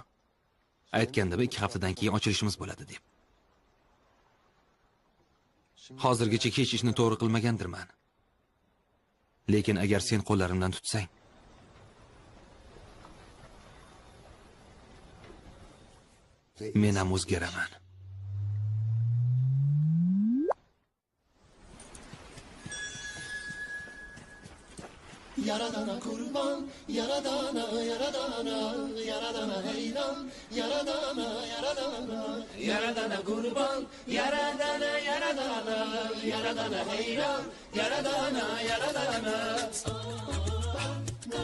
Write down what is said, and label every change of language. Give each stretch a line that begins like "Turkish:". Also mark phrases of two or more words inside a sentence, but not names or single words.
Uzbek: Aytgandim 2 haftadan keyin ochilishimiz bo'ladi deb. Hozirgacha hech ishni to'g'ri qilmagandirman. Lekin agar sen qo'llarimdan tutsang, men ham o'zgaraman.
Turkish: Yaradana kurban, yaradana, yaradana, yaradana heyran, yaradana, yaradana, yaradana kurban, yaradana, yaradana, yaradana heyran, yaradana, yaradana.